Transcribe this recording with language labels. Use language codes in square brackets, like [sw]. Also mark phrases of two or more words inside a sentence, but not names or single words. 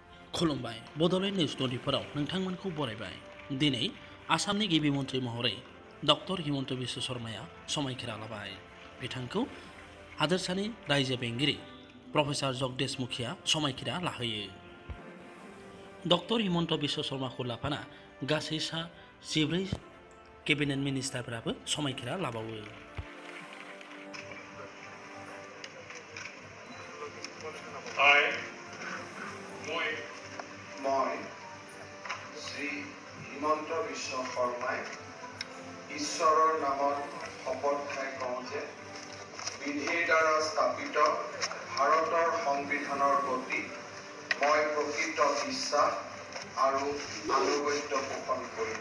[brx] खुलुमबाय बड'लेण्ड निउज 24 नोंथांमोनखौ बरायबाय। दिनै आसामनि गिबि मन्थ्रि महरै डक्टर हिमन्त बिश्व शर्माया समायखिरा लाबाय। बिथांखौ हादोरसानि रायजो बेंगिरि प्रफेसर जगदेश मुखिया समायखिरा लाहोयो। डक्टर हिमन्त बिश्व शर्माखौ लाफाना गासै सा 14 केबिनेट मिनिस्टारफोराबो समायखिरा लाबावो। [as] মই শ্ৰী হিমন্ত বিশ্ব শৰ্মাই ঈশ্বৰৰ নামত শপত খাই কওঁ যে বিধিৰ দ্বাৰা স্থাপিত ভাৰতৰ সংবিধানৰ প্ৰতি মই প্ৰকৃত বিশ্বাস আৰু আনুগত্য পোষণ কৰিম।